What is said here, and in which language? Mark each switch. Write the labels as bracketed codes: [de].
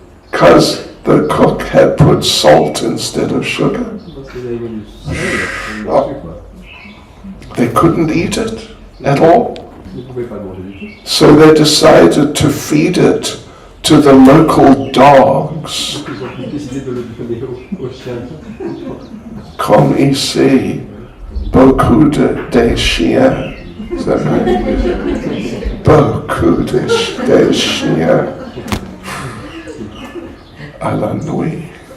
[en] Because the cook had put salt instead of sugar. [fr] Parce qu'il y avait du sel, sucre. [en] They couldn't eat it at all. [fr] Ils ne pouvaient pas le manger du tout. [en] So they decided to feed it to the local dogs. [fr] Donc ils ont décidé de le donner aux chiens. Comme ici, beaucoup des chiens. [en] Is that right? [fr] Beaucoup des chiens à la nuit.